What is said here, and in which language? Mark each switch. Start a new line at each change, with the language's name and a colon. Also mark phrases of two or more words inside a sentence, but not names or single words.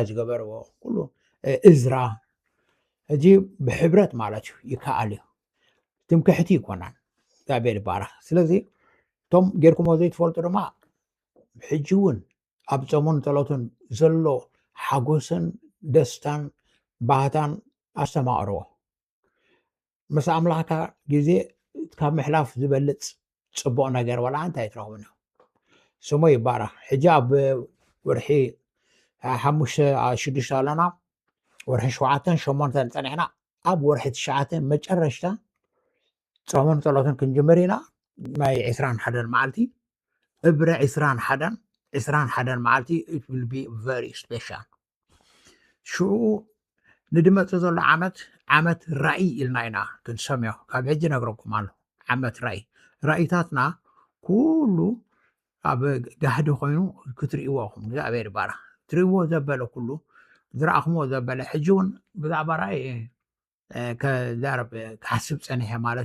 Tigrinya: ዝገበርዎ ኩሉ እዝራ ሕጂ ብሕብረት ማለት እዩ ይከኣል እዩ ትምክሕቲ ይኮናን እግዚአብሔር ይባረኽ ስለዚ ቶም ጌርኩሞ ዘይትፈልጡ ድማ ሕጂ እውን ኣብ ጾሙን ጸሎትን ዘሎ ሓጎስን ደስታን ባህታን ኣስተማቕርዎ ምስ ኣምላኽካ ግዜ ካብ ምሕላፍ ዝበልፅ ጽቡቕ ነገር ወላ እንታይ ትረኽቡን እዩ ስሙ ይባረኽ ሕጂ ኣብ ወርሒ 5-6 ኣለና ወርሒ 7-8 ፀኒሕና ኣብ ወርሒ 9 መጨረሽታ ጾሙን ጸሎትን ክንጅምር ኢና ናይ 21 መዓልቲ እብረ 21 መዓልቲ
English: it will be very special
Tigrinya: ሽዑ ንድመፅ ዘሎ ዓመት ራእይ ኢልና ኢና ክንሰምዮ ካብ ሕጂ ነግረኩም ኣሎ ዓመት ራእይታትና ኩሉ ኣብ ጋህዲ ኮይኑ ክትርእይዎኹም እግዚኣብሔር ይባረኽ ትርእይዎ ዘበለ ኩሉ ዝረኣኽሞ ዘበለ ሕጂ እውን ብዛዕባ ራእይ ከዛረብ ክሓስብ ፀኒሐ ማለት